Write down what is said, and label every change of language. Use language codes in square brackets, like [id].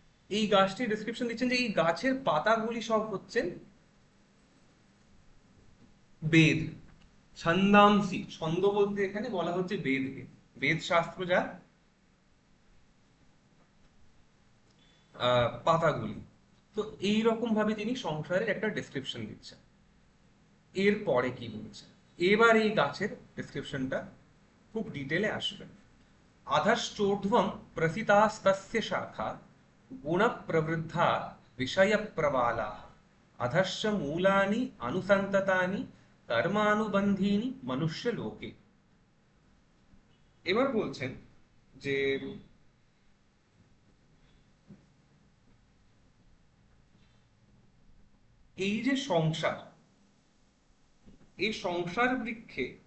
[bn] এই গাছটির ডেসক্রিপশন দিচ্ছেন যে এই গাছের পাতাগুলি সব হচ্ছেন বেদ, ছন্দাংসি, ছন্দ বলতে এখানে বলা হচ্ছে বেদকে, বেদ শাস্ত্র যা পাতাগুলি। তো এই রকম ভাবে তিনি সংসারের একটা ডেসক্রিপশন দিচ্ছেন। এর পরে কি বলছে, এবার এই গাছের ডেসক্রিপশনটা খুব ডিটেলে আসবে। [sa] अधश्चोर्ध्वं प्रसितास्तस्य शाखा गुणप्रवृद्धा विषयप्रवालाः अधश्च मूलानि अनुसन्ततानि कर्मानुबन्धीनि मनुष्यलोके। [bn] এবার বলছেন যে এই যে সংসার, এই সংসার বৃক্ষে